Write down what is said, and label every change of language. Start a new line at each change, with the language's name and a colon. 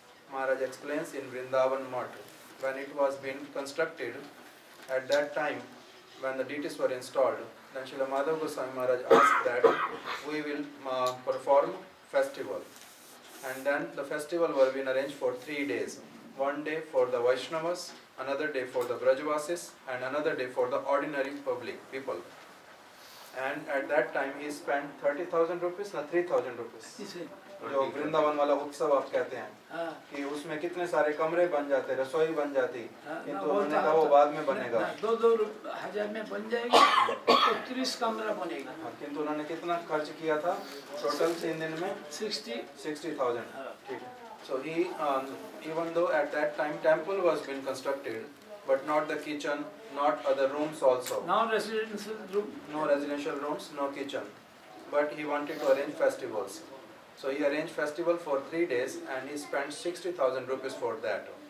English: Maharaj explains in Vrindavan Math, when it was being constructed, at that time when the deities were installed, then Srila Madhava Goswami Maharaj asked that we will perform festival. And then the festival were being arranged for 3 days. One day for the Vaishnavas, another day for the Brajvasis, and another day for the ordinary public people. And at that time he spent 30,000 rupees, not 3,000 rupees.
Hindi: इसे जो वृंदावन वाला उत्सव आप कहते हैं हाँ कि उसमें कितने सारे कमरे बन जाते, रसोई बन जाती, हाँ, किंतु ना, उन्होंने तो कहा वो बाद में बनेगा। 2,000 में बन जाएगा तो 30 कमरा बनेगा हाँ, किंतु उन्होंने कितना खर्च किया था टोटल 3 दिन में 60 60,000. ठीक है.
English: So he, even though at that time temple was being constructed, but not the kitchen, not other rooms also. non-residential room. No residential rooms, no kitchen. But he wanted to arrange festivals. So he arranged festival for 3 days and he spent 60,000 rupees for that.